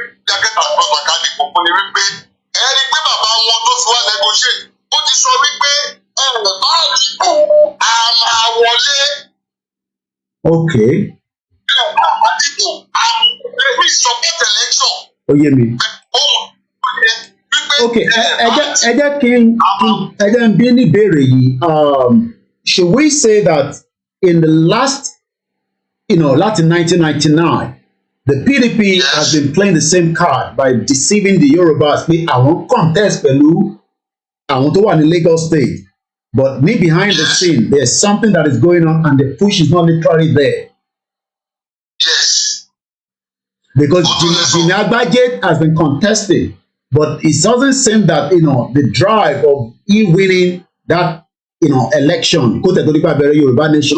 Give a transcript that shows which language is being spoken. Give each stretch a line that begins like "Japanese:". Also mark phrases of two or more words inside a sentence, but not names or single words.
English: jacket and trouser
Yoruba: ká dìbò fún ni wípé ẹni pé bàbá wọn tó fi wá negotiate ó ti sọ wípé ẹ̀rọ bá dìbò a máa wọlé.
English: Okay. We support election.
Yoruba: Ó yé mi. Okay, ẹ jẹ́ kí n bí ní ìbéèrè yìí.
English: Should we say that in the last, láti 1999, the PDP has been playing the same card by deceiving the Yorubas
Yoruba: pé àwọn contest pẹ̀lú àwọn tó wà ní Lagos State,
English: but behind the scene there's something that is going on and the push is not literally there. Yes. Because Jimmy Agbaje has been contesting, but it doesn't seem that the drive of winning that election, Yoruba Nation.